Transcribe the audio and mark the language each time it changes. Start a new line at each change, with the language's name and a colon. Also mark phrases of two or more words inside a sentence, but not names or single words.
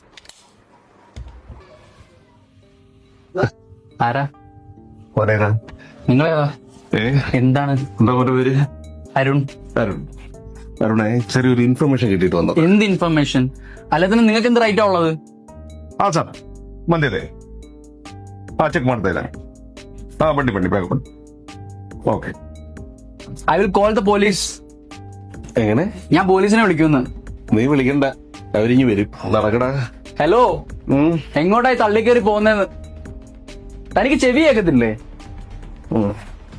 Malayalam: ആരാ നിങ്ങളേതാ? എന്താണ്? എന്താ പോലെ പേര്? അരുൺ. അരുണെ, ചെറിയൊരു ഇൻഫർമേഷൻ കിട്ടിയിട്ട് വന്നത്. എന്ത് ഇൻഫർമേഷൻ? അല്ലാതെ നിങ്ങൾക്ക് എന്ത് റൈറ്റാ ഉള്ളത്?
Kannada: ಸರ್ ಬಂದಿದೆ. ಚೆಕ್ ಮಾಡ್ತಾ ಇದ್ದಾನೆ. ಬನ್ನಿ ಬೇಗ ಬನ್ನಿ.
Malayalam: ഓക്കെ.
English: I will call the police.
Malayalam: എങ്ങനെ? ഞാൻ പോലീസിനെ വിളിക്കുന്നു. നീ വിളിക്കണ്ട, അവരിഞ്ഞ് വരും. നടക്കടാ. ഹലോ, എങ്ങോട്ടായി തള്ളിക്കേറി പോകുന്നതെന്ന് തനിക്ക് ചെവി കേൾക്കത്തില്ലേ?